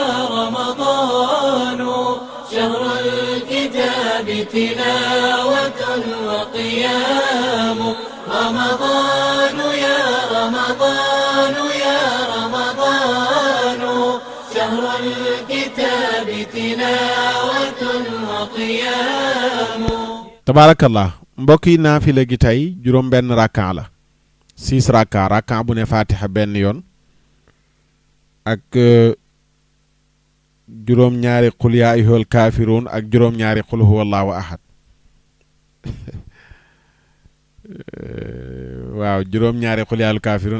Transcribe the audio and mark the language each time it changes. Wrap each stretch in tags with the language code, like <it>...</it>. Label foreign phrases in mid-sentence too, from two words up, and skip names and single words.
<ar>رمضان شهر الكتاب تلاوة وقيام رمضان يا رمضان يا رمضان شهر الكتاب تلاوة وقيام تبارك الله</ar> <wo>mbokk yi naafila gi tey juróom benn rakka la 6 rakka bu ne fatiha benn yoon ak juróom ñaari</wo> <ar>قل يا أيها الكافرون</ar> <wo>ak juróom ñaari</wo> <ar>قل هو الله أحد</ar> <wo>waaw juróom ñaari</wo> <ar>قل يا أيها الكافرون</ar>